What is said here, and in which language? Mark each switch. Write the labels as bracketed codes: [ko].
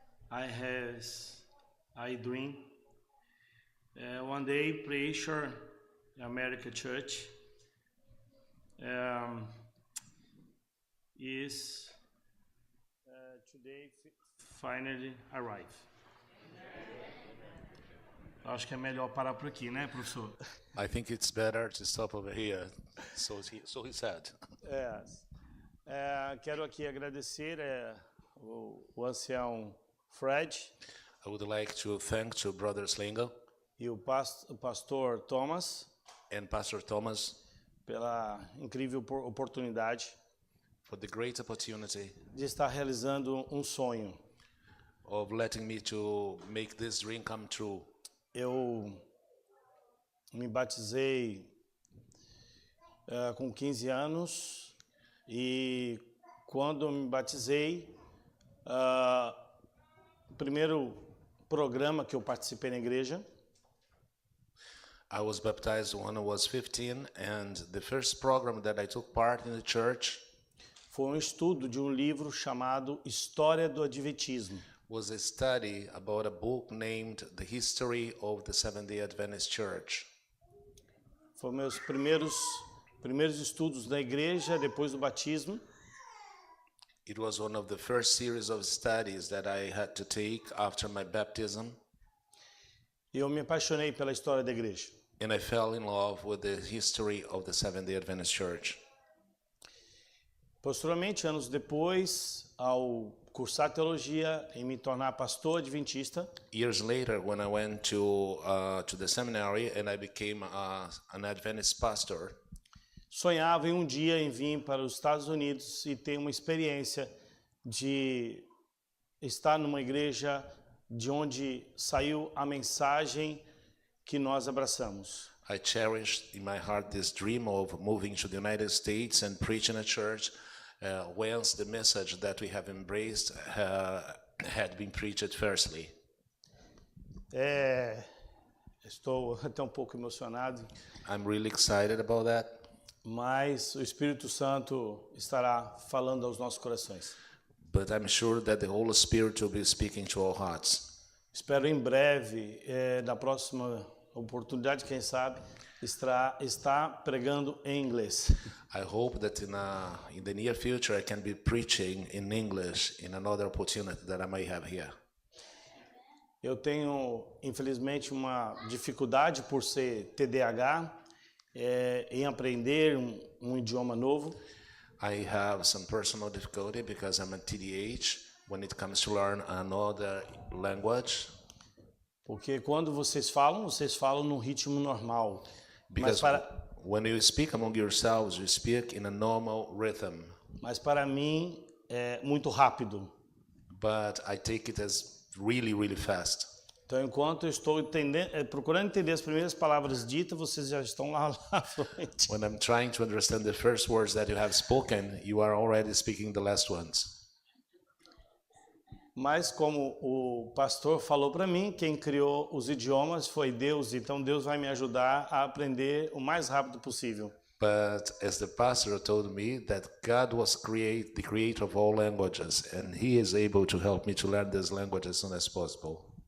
[en] I dream. One day, Pressure America Church is today finally arrive. [pt] Acho que é melhor parar por aqui, né, professor? [en] I think it's better to stop over here. So he said. Yes. [pt] Quero aqui agradecer o ancião Fred [en] I would like to thank to Brother Slingo [pt] e o pastor Thomas [en] and Pastor Thomas [pt] pela incrível oportunidade [en] for the great opportunity [pt] de estar realizando um sonho. [en] of letting me to make this dream come true. [pt] Eu me batizei com 15 anos e quando me batizei, o primeiro programa que eu participei na igreja [en] I was baptized when I was 15, and the first program that I took part in the church [pt] foi um estudo de um livro chamado História do Adventismo. [en] was a study about a book named The History of the Seventh-day Adventist Church. [pt] Foram meus primeiros estudos na igreja depois do batismo. [en] It was one of the first series of studies that I had to take after my baptism, [pt] E eu me apaixonei pela história da igreja. [en] and I fell in love with the history of the Seventh-day Adventist Church. [pt] Posteriormente, anos depois, ao cursar teologia e me tornar pastor adventista, [en] Years later, when I went to the seminary and I became an Adventist pastor, [pt] sonhava em um dia em vir para os Estados Unidos e ter uma experiência de estar numa igreja de onde saiu a mensagem que nós abraçamos. [en] I cherished in my heart this dream of moving to the United States and preaching a church whence the message that we have embraced had been preached firstly. [pt] Estou até um pouco emocionado, [en] I'm really excited about that, [pt] mas o Espírito Santo estará falando aos nossos corações. [en] but I'm sure that the Holy Spirit will be speaking to our hearts. [pt] Espero em breve, na próxima oportunidade, quem sabe, estar pregando em inglês. [en] I hope that in the near future I can be preaching in English in another opportunity that I may have here. [pt] Eu tenho, infelizmente, uma dificuldade por ser TDAH em aprender um idioma novo. [en] I have some personal difficulty because I'm a TDAH when it comes to learn another language. [pt] Porque quando vocês falam num ritmo normal. [en] Because when you speak among yourselves, you speak in a normal rhythm. [pt] Mas para mim é muito rápido. [en] But I take it as really, really fast. [pt] Então, enquanto eu estou procurando entender as primeiras palavras ditas, vocês já estão lá à frente. [en] When I'm trying to understand the first words that you have spoken, you are already speaking the last ones. [pt] Mas como o pastor falou para mim, quem criou os idiomas foi Deus, então Deus vai me ajudar a aprender o mais rápido possível. [en] But as the pastor told me that God was the creator of all languages, and He is able to help me to learn this language as soon as possible.